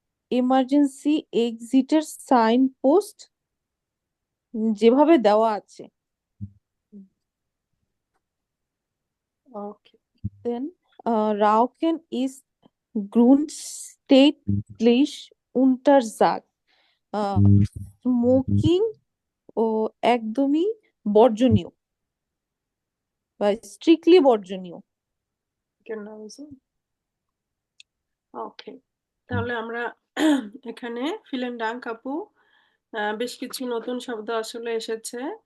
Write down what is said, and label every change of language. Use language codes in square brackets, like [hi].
[bn] Emergency এক্সিটের sign post যেভাবে দেওয়া আছে। ওকে, [de] Then Rauchen ist grundsätzlich untersagt. [bn] Smoking ও একদমই বর্জনীয় বা স্ট্রিক্টলি বর্জনীয়। কেন বলছে? ওকে, তাহলে আমরা এখানে ফিলেন ডাঙ্ক আপু, বেশ কিছু নতুন শব্দ আসলে এসেছে।